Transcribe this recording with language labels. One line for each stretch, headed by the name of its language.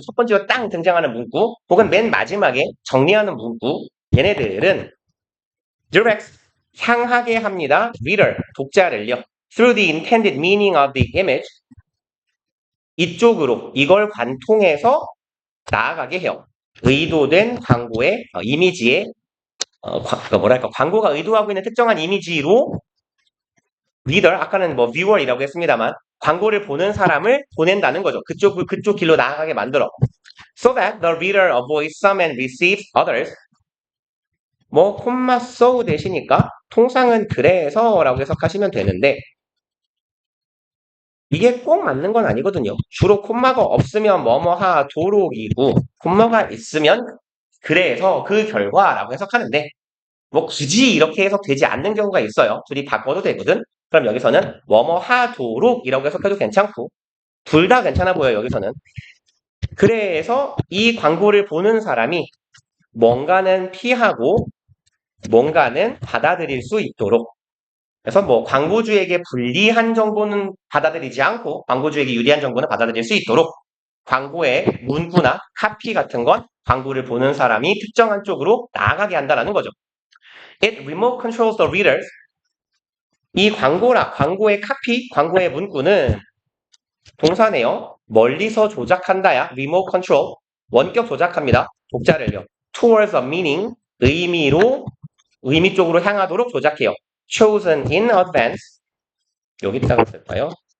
Korean: 첫 번째로 땅 등장하는 문구 혹은 맨 마지막에 정리하는 문구. 얘네들은 direct, 향하게 합니다. reader, 독자를요.
English: through the intended meaning of the image,
Korean: 이쪽으로 이걸 관통해서 나아가게 해요. 의도된 광고의 이미지에 뭐랄까 광고가 의도하고 있는 특정한 이미지로 리더, 아까는 뭐 viewer이라고 했습니다만 광고를 보는 사람을 보낸다는 거죠. 그쪽 길로 나아가게 만들어.
English: So that the reader avoids some and receives others.
Korean: 뭐 콤마 so 대시니까 통상은 그래서라고 해석하시면 되는데 이게 꼭 맞는 건 아니거든요. 주로 콤마가 없으면 뭐뭐 하도록이고 콤마가 있으면 그래서 그 결과라고 해석하는데 뭐 굳이 이렇게 해석되지 않는 경우가 있어요. 둘이 바꿔도 되거든. 그럼 여기서는 뭐뭐 하도록이라고 해석해도 괜찮고 둘 다 괜찮아 보여요. 여기서는. 그래서 이 광고를 보는 사람이 뭔가는 피하고 뭔가는 받아들일 수 있도록 그래서 뭐 광고주에게 불리한 정보는 받아들이지 않고 광고주에게 유리한 정보는 받아들일 수 있도록 광고의 문구나 카피 같은 건 광고를 보는 사람이 특정한 쪽으로 나아가게 한다는 거죠.
English: It remote controls the readers.
Korean: 이 광고의 카피, 광고의 문구는 동사네요. 멀리서 조작한다야. remote control. 원격 조작합니다. 독자를요.
English: towards a meaning.
Korean: 의미 쪽으로 향하도록 조작해요.
English: chosen in advance.
Korean: 여기다가 쓸까요?